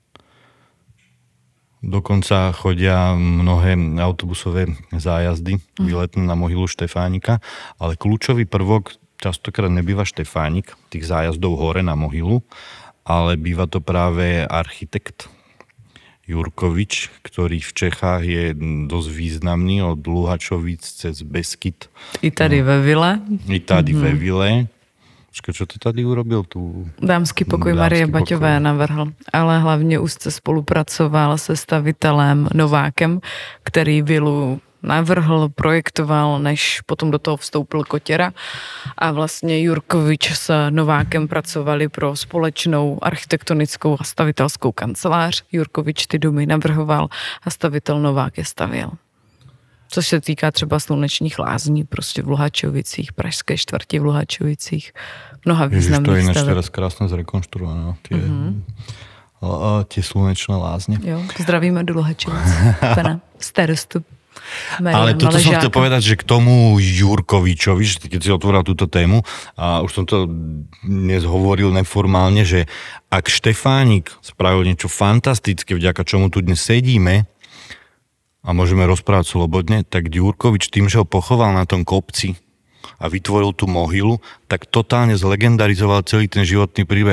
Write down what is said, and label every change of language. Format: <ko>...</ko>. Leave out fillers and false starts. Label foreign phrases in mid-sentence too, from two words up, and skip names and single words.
<sk>Dokonca chodia mnohé autobusové zájazdy výletné na mohylu Štefánika, ale kľúčový prvok častokrát nebýva Štefánik, tých zájazdov hore na mohylu, ale býva to práve architekt Jurkovič, ktorý v Čechách je dosť významný od Luhačovic cez Beskyt.</sk> <cs>I tady ve Vile. I tady ve Vile.</cs> <sk>Čo ty tady urobil?</sk> <cs>Dámský pokoj Marie Baťové navrhl, ale hlavně úzce spolupracoval se stavitelem Novákem, který vilu navrhl, projektoval, než potom do toho vstoupil Kotěra. A vlastně Jurkovič s Novákem pracovali pro společnou architektonickou a stavitelskou kancelář. Jurkovič ty domy navrhoval a stavitel Novák je stavěl. Což se týká třeba Slunečních lázní, prostě v Luhačovicích, pražské čtvrti v Luhačovicích. Mnoha významných staveb.</cs> <sk>Ježiš, to je teraz krásne zrekonštruované. Tie Slunečné lázne.</sk> <cs>Jo, zdravíme do Luhačovic, pana starostu.</cs> <sk>Ale toto som chcel povedať, že k tomu Jurkovičovi, že keď si otvoril túto tému, a už som to dnes hovoril neformálne, že ak Štefánik spravil niečo fantastické, vďaka čomu tu dnes sedíme a môžeme rozprávať slobodne, tak Jurkovič tým, že ho pochoval na tom kopci a vytvoril tú mohylu, tak totálne zlegendarizoval celý ten životný príbeh.</sk>